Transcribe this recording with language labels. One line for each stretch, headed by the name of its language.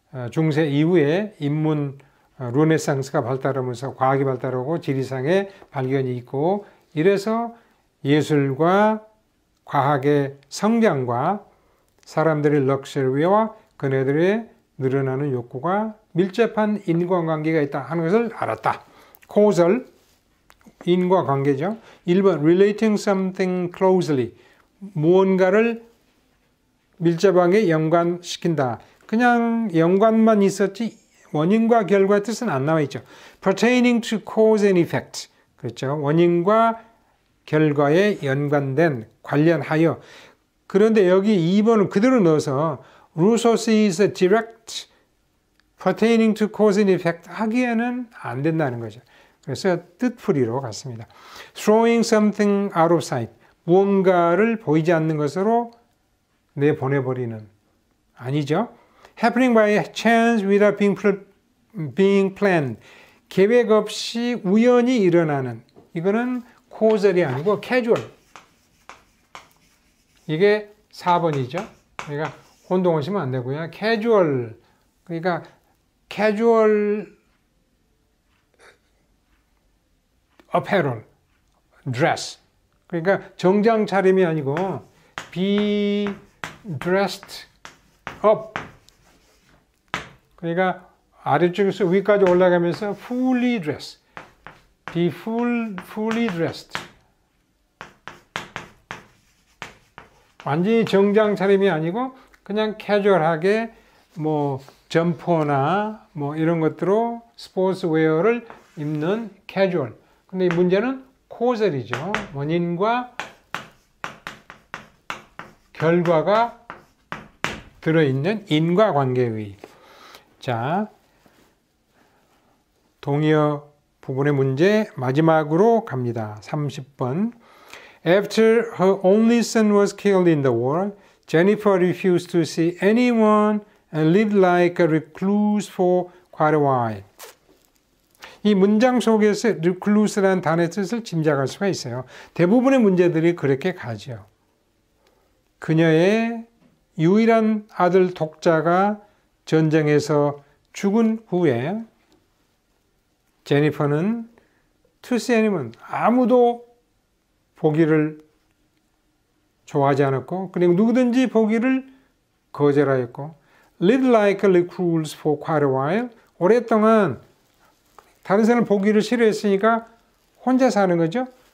Korean: 중세 이후에 인문 르네상스가 발달하면서 과학이 발달하고 지리상의 발견이 있고 이래서 예술과 과학의 성장과 사람들의 럭셔리와 그네들의 늘어나는 욕구가 밀접한 인과관계가 있다 하는 것을 알았다. causal, 인과관계죠. 1번,
English: relating something closely,
Korean: 무언가를 밀접하게 연관시킨다. 그냥 연관만 있었지 원인과 결과의 뜻은 안 나와 있죠.
English: pertaining to cause and effect.
Korean: 그렇죠. 원인과 결과에 연관된, 관련하여. 그런데 여기 2번은 그대로 넣어서
English: Rousseau is a direct pertaining to cause and effect
Korean: 하기에는 안 된다는 거죠. 그래서 뜻풀이로 갔습니다.
English: throwing something out of sight.
Korean: 무언가를 보이지 않는 것으로 내보내버리는. 아니죠.
English: happening by chance without being planned.
Korean: 계획 없이 우연히 일어나는. 이거는 causal이 아니고 casual. 이게 4번이죠. 그러니까 혼동하시면 안 되고요.
English: casual.
Korean: 그러니까
English: casual apparel, dress.
Korean: 그러니까 정장 차림이 아니고
English: be dressed up.
Korean: 그러니까 아래쪽에서 위까지 올라가면서
English: fully dressed. be fully dressed.
Korean: 완전히 정장 차림이 아니고 그냥 캐주얼하게 뭐 점퍼나 뭐 이런 것들로 스포츠웨어를 입는 캐주얼. 근데 이 문제는 causal이죠. 원인과 결과가 들어있는 인과관계의. 자, 동의어 부분의 문제 마지막으로 갑니다. 30번.
English: After her only son was killed in the war, Jennifer refused to see anyone and lived like a recluse for quite a while.
Korean: 이 문장 속에서 recluse라는 단어의 뜻을 짐작할 수가 있어요. 대부분의 문제들이 그렇게 가죠. 그녀의 유일한 아들 독자가 전쟁에서 죽은 후에 제니퍼는
English: to see anyone,
Korean: 아무도 보기를 좋아하지 않았고 그리고 누구든지 보기를 거절하였고
English: lived like a recluse for quite a while,
Korean: 오랫동안 다른 사람 보기를 싫어했으니까 혼자 사는 거죠.